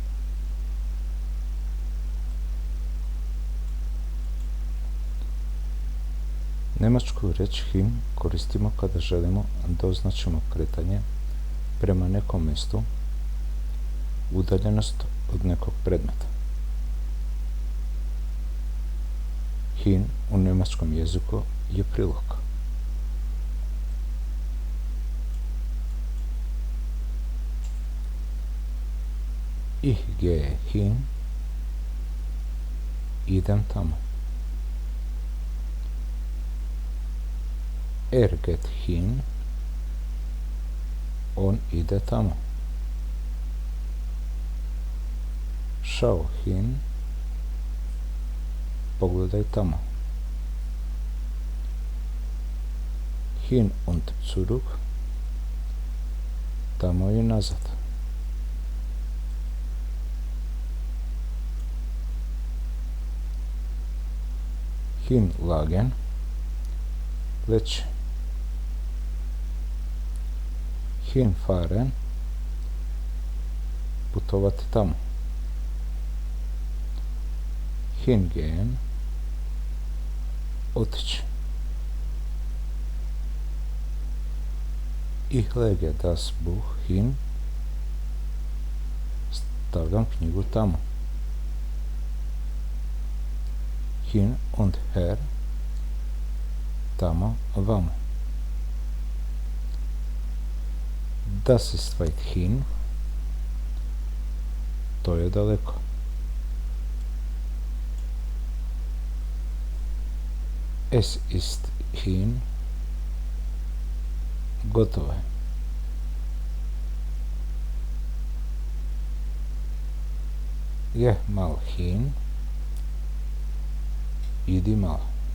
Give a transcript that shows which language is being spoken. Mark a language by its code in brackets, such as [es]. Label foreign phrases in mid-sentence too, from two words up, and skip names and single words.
[sr] Nemačku reč HIN koristimo kada želimo da označimo kretanje prema nekom mestu, udaljenost od nekog predmeta. HIN u nemačkom jeziku je prilog. [de] Ich gehe hin, [sr] idem tamo. [de] Geht hin, [sr] on ide tamo. [de] Schau hin, [sr] pogledaj tamo. [de] Hin und zurück, [sr] tamo i nazad. Hinlagen, leći. Hinfahren, putovati tamo. Hingehen, otići. [de] Ich lege das Buch hin, [sr] stavljam knjigu tamo. [de] Hin und her, [sr] tamo, vamo. [de] Das ist weit hin, [sr] to je daleko. [de] Es ist hin, [sr] gotovo je. [de] Geh mal hin, [sr] idi malo.